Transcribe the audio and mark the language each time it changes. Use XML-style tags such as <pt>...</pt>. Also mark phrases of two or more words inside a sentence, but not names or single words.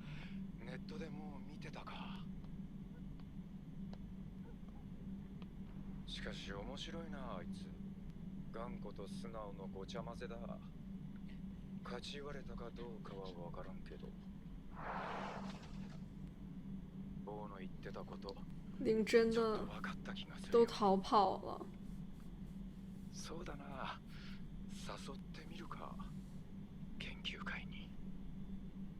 <ja>ネットでもう見てたか。しかし面白いな、あいつ。頑固と素直のごちゃ混ぜだ。勝ち言われたかどうかはわからんけど。ボーの言ってたこと。</ja> <zh>灵真的都逃跑了。</zh> <ja>そうだな。誘ってみるか。研究会に。</ja>